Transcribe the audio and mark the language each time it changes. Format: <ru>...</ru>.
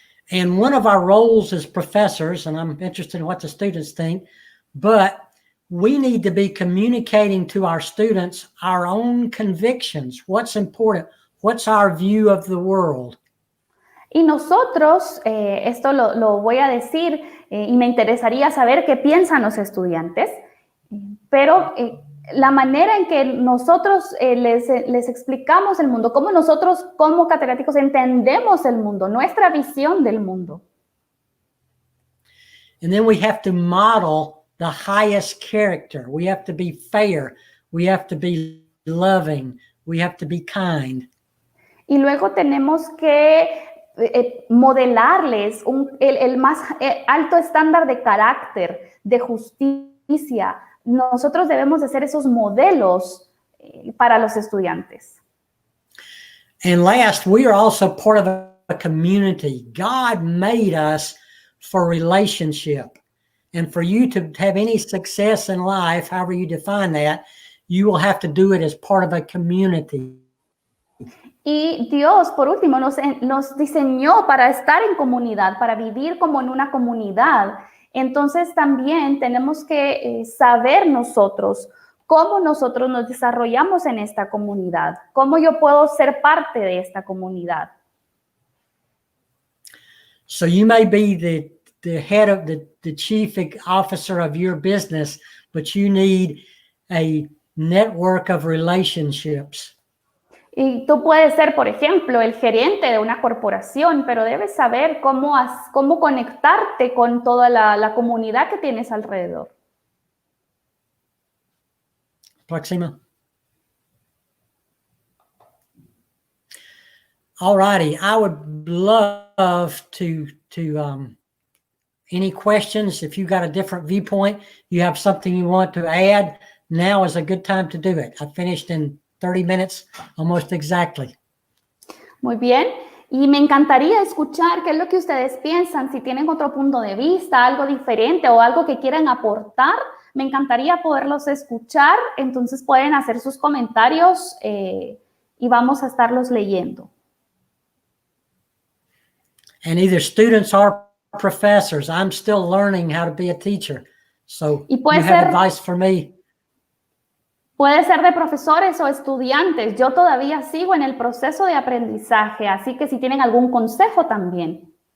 <en>And one of our roles as professors, and I'm interested in what the students think, but we need to be communicating to our students our own convictions. What's important? What's our view of the world?</en> <es>Y nosotros, esto lo voy a decir y me interesaría saber qué piensan los estudiantes, pero la manera en que nosotros les explicamos el mundo, cómo nosotros como catedráticos entendemos el mundo, nuestra visión del mundo.</es> <en>And then we have to model the highest character. We have to be fair. We have to be loving. We have to be kind.</en> <es>Y luego tenemos que modelarles el más alto estándar de carácter, de justicia. Nosotros debemos de ser esos modelos para los estudiantes.</es> <en>And last, we are also part of a community. God made us for relationship. And for you to have any success in life, however you define that, you will have to do it as part of a community.</en> <es>Y Dios, por último, nos diseñó para estar en comunidad, para vivir como en una comunidad. Entonces también tenemos que saber nosotros cómo nosotros nos desarrollamos en esta comunidad, cómo yo puedo ser parte de esta comunidad.</es> <en>So you may be the head of the chief officer of your business, but you need a network of relationships.</en> <es>Y tú puedes ser, por ejemplo, el gerente de una corporación, pero debes saber cómo conectarte con toda la comunidad que tienes alrededor. Próxima.</es> <en>All righty. I would love to any questions. If you've got a different viewpoint, you have something you want to add, now is a good time to do it. I finished in 30 minutes, almost exactly.</en> <es>Muy bien. Y me encantaría escuchar qué es lo que ustedes piensan, si tienen otro punto de vista, algo diferente o algo que quieran aportar. Me encantaría poderlos escuchar, entonces pueden hacer sus comentarios y vamos a estarlos leyendo.</es> <en>And either students or professors, I'm still learning how to be a teacher. So you have advice for me?</en> <es>Puede ser de profesores o estudiantes. Yo todavía sigo en el proceso de aprendizaje, así que si tienen algún consejo también.</es>